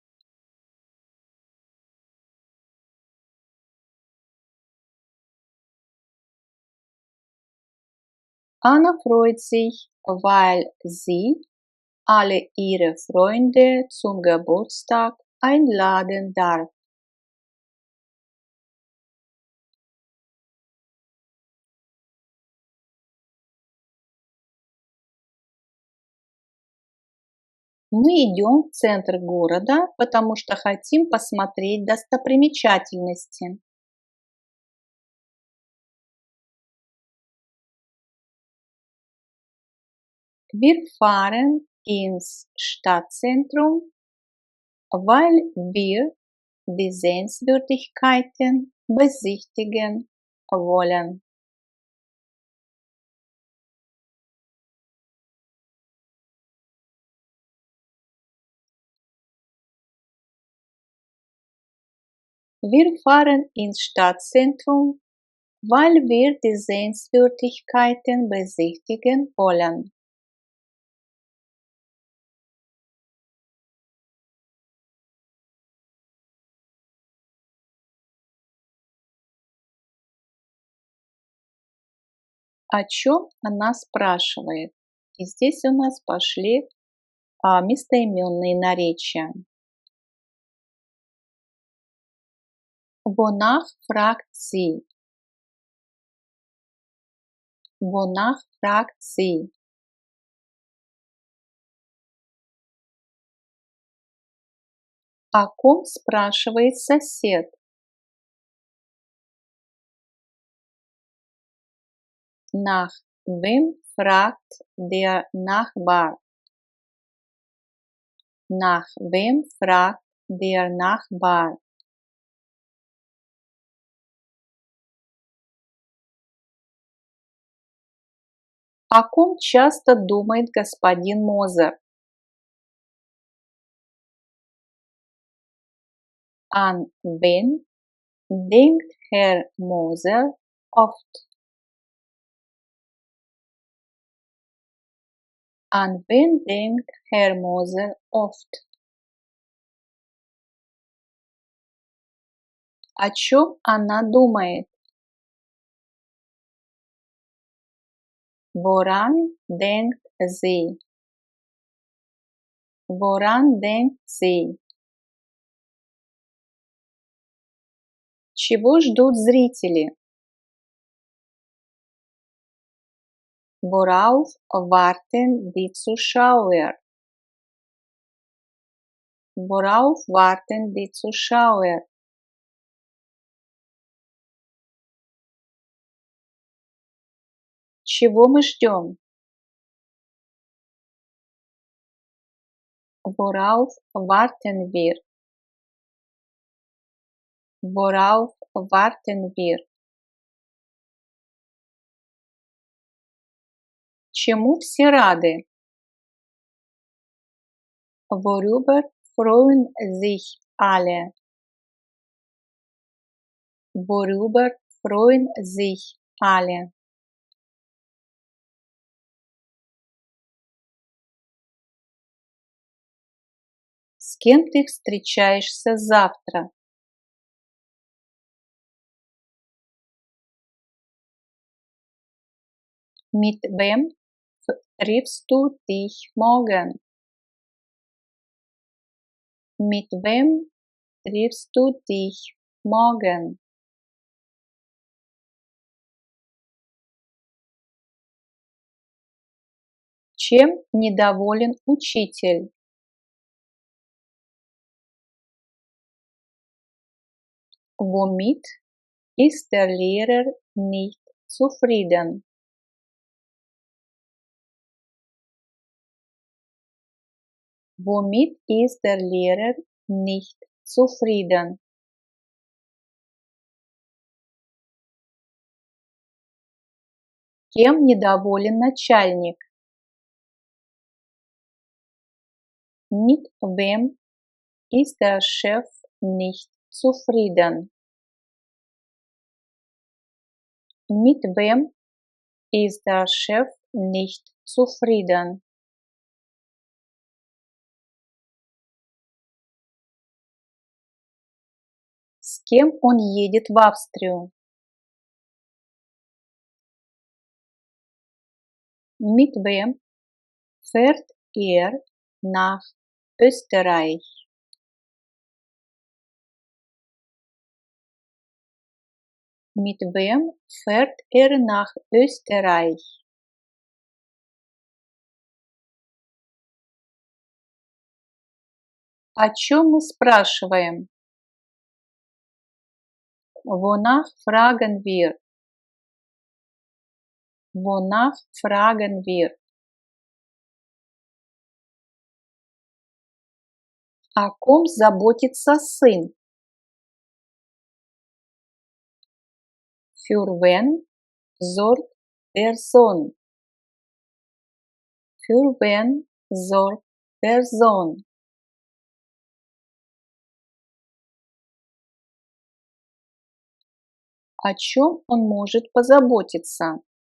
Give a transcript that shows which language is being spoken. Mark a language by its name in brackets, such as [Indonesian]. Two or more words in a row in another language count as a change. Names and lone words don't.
[German] Anna freut sich, weil sie alle ihre Freunde zum Geburtstag einladen darf. [Russian] Мы идем в центр города, потому что хотим посмотреть достопримечательности. [German] Wir fahren ins Stadtzentrum, weil wir die Sehenswürdigkeiten besichtigen wollen. Wir fahren ins Stadtzentrum, weil wir die Sehenswürdigkeiten besichtigen wollen. [Russian] О чем она спрашивает? И здесь у нас пошли местоименные наречия. [German] Wonach fragt sie? Wonach fragt sie? [Russian] О ком спрашивает сосед? [German] Nach wem fragt der Nachbar? Nach wem fragt der Nachbar? [Russian] О ком часто думает господин Мозер? [German] An wen denkt Herr Moser oft? An wen denkt Herr Moser oft? [Russian] О чем она думает? [German] Woran denkt sie? Woran denkt sie? [Russian] Чего ждут зрители? [German] Worauf warten die Zuschauer? Worauf warten die Zuschauer? [Russian] Чего мы ждем? [German] Worauf warten wir? Worauf warten wir? [Russian] Чему все рады? [German] Worüber freuen sich alle? Worüber freuen sich alle? [Russian] С кем ты встречаешься завтра? [German] Mit wem triffst du dich morgen? Mit wem triffst du dich morgen? [Russian] Чем недоволен учитель? [German] Womit ist der Lehrer nicht zufrieden? Womit ist der Lehrer nicht zufrieden? [Russian] Кем недоволен начальник? [German] Mit wem ist der Chef nicht zufrieden? Mit wem ist der Chef nicht zufrieden? [Russian] С кем он едет в Австрию? [German] Mit wem fährt er nach Österreich? Mit wem fährt er nach Österreich? [Russian] О чем мы спрашиваем? [German] Wonach fragen wir? Wonach fragen wir? [Russian] О ком заботится сын? [German] Für wen sorgt der Sohn? Für wen sorgt der Sohn? [Russian] О чем он может позаботиться?